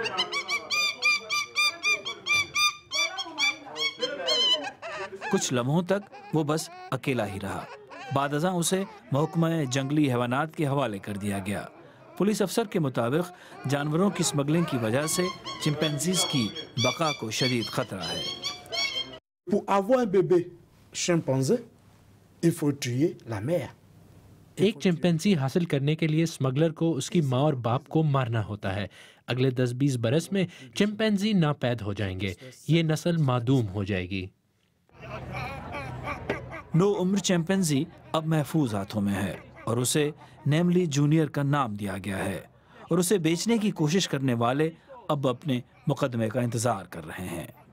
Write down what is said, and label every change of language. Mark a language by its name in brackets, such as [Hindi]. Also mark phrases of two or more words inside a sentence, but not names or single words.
[Urdu] کچھ لمحوں تک وہ بس اکیلا ہی رہا۔ بعد ازاں اسے محکمہ جنگلی حیوانات کے حوالے کر دیا گیا۔ پولیس افسر کے مطابق جانوروں کی سمگلنگ کی وجہ سے چمپینزیز کی بقا کو شدید خطرہ ہے۔ [French] Pour avoir un bébé chimpanzé, il faut tuer la mère. [Urdu] ایک چمپینزی حاصل کرنے کے لیے اسمگلر کو اس کی ماں اور باپ کو مارنا ہوتا ہے۔ اگلے 10-20 برس میں چمپینزی ناپید ہو جائیں گے، یہ نسل معدوم ہو جائے گی۔ 9 عمر چمپینزی اب محفوظ ہاتھوں میں ہے اور اسے نیملی جونیئر کا نام دیا گیا ہے، اور اسے بیچنے کی کوشش کرنے والے اب اپنے مقدمے کا انتظار کر رہے ہیں۔